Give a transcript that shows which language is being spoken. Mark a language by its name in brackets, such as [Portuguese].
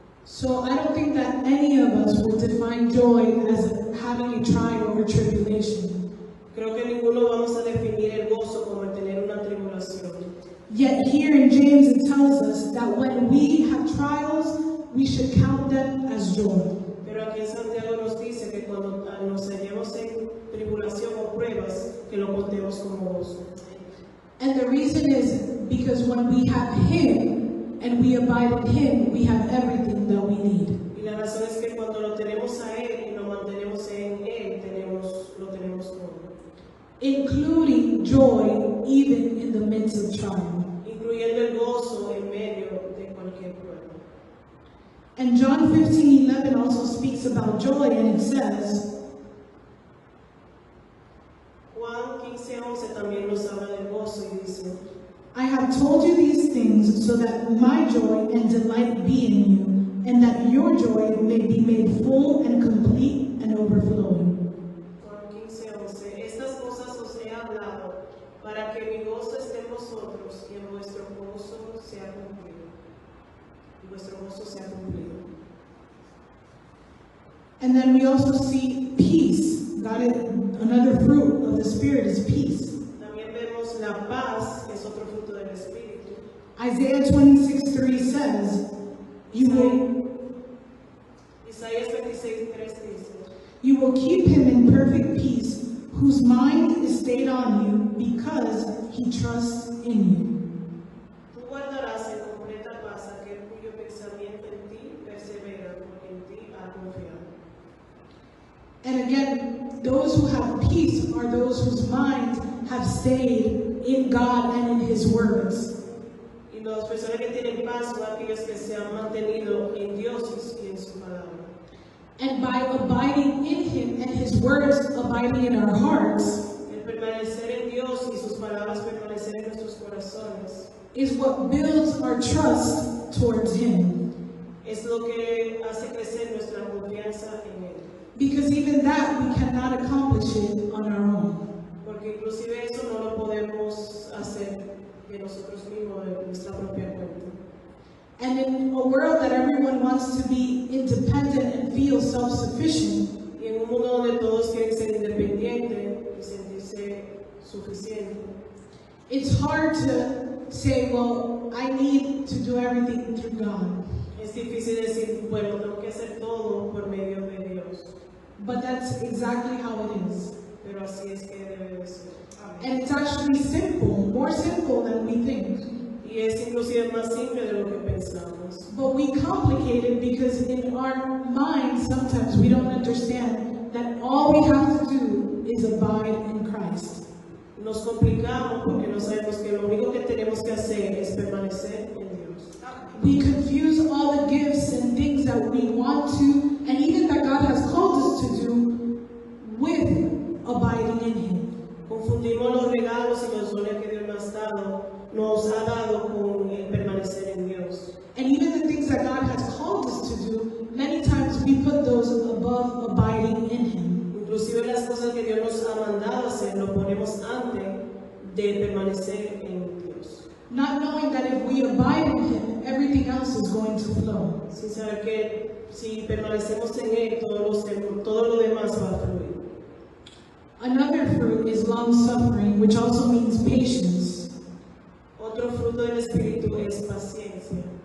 [English] So I don't think that any of us would define joy as having a trial or tribulation. [Spanish] Creo que ninguno vamos a definir el gozo como el tener una tribulación. [English] Yet here in James it tells us that when we have trials, we should count them as joy. [Spanish] Pero aquí en Santiago nos dice que cuando nos hallemos en tribulación o pruebas, que lo contemos como gozo. [English] And the reason is because when we have Him and we abide in Him, we have everything that we need. [Spanish] Y la razón es que cuando lo tenemos a Él y nos mantenemos en Él, lo tenemos todo. [English] Including joy even in the midst of trial. [Spanish] Incluyendo el gozo en medio de cualquier prueba. [English] And John 15:11 also speaks about joy, and it says, [Spanish] Juan 15:11 también nos habla del gozo y dice, [English] "I have told you these things so that my joy and delight be in you, and that your joy may be made full and complete and overflowing." [Spanish] Juan 15:11, estas cosas os he hablado para que mi gozo esté en vosotros y en vuestro gozo sea cumplido. Y vuestro gozo sea cumplido. [English] And then we also see peace. Another fruit of the Spirit is peace. [Spanish] También vemos la paz, es otro fruto del Espíritu. [English] Isaiah 26:3 says, [Spanish] Isaías 26:3 dice, [English] You will keep him in perfect peace, whose mind is stayed on you because he trusts in you. [Spanish] tú guardarás en completa paz aquel cuyo pensamiento en ti persevera, porque en ti ha confiado. [English] And again, those who have peace are those whose minds have stayed in God and in His words. [Spanish] Y las personas que tienen paz son aquellos que se han mantenido en Dios y en su palabra. [English] And by abiding in Him and His words abiding in our hearts [Spanish] El permanecer en Dios y sus palabras permanecer en nuestros corazones [English] is what builds our trust towards Him. [Spanish] es lo que hace crecer nuestra confianza en Él. [English] Because even that we cannot accomplish it on our own. [Spanish] Porque inclusive eso no lo podemos hacer de nosotros mismos, de nuestra propia cuenta. [English] And in a world that everyone wants to be independent and feel self-sufficient, [Spanish] Y en un mundo donde todos quieren ser independientes y sentirse suficientes, [English] it's hard to say, well, I need to do everything through God. [Spanish] es difícil decir, bueno, tengo que hacer todo por medio de Dios. [English] But that's exactly how it is. [Spanish] Pero así es que debe de ser. [English] And it's actually simple, more simple than we think. [Spanish] Y es inclusive más simple de lo que pensamos. [English] But we complicate it because in our minds sometimes we don't understand that all we have to do is abide in Christ. [Spanish] Nos complicamos porque no sabemos que lo único que tenemos que hacer es permanecer en Dios. [English] We confuse all the gifts and things that we want to, and even that God has called us to do, with abiding in Him. [Spanish] Confundimos los regalos y los dones que Dios nos ha dado con el permanecer en Dios. [English] And even the things that God has called us to do, many times we put those above abiding in Him. [Spanish] Inclusive las cosas que Dios nos ha mandado hacer, lo ponemos antes de permanecer en Dios. [English] Not knowing that if we abide in Him, everything else is going to flow. [Spanish] Sin saber que si permanecemos en Él, todo lo demás va a fluir. [English] Another fruit is long suffering, which also means patience. [Spanish] Otro fruto del Espíritu es paciencia.